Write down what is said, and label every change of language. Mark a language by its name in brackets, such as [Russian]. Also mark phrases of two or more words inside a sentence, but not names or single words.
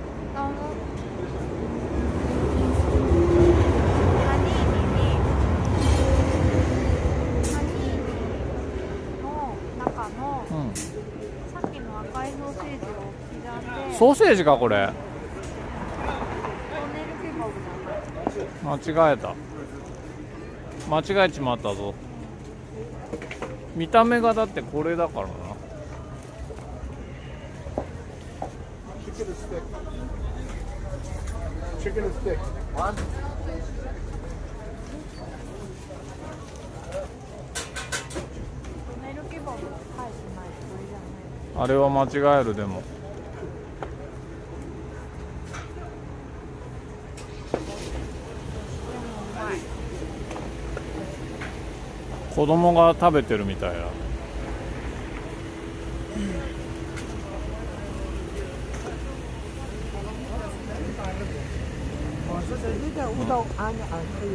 [Japanese] ハニーの中の、さっきの赤いソーセージを刻んで。ソーセージかこれ。トンネルケバブじゃない。間違えた。間違えちまったぞ。見た目がだってこれだからな。 [English] Chicken stick. One. [Japanese] トンネルケバブが返してないとこれじゃない。あれは間違える。でも子供が食べてるみたいな。 [Chinese] 这个乌冬安的可以。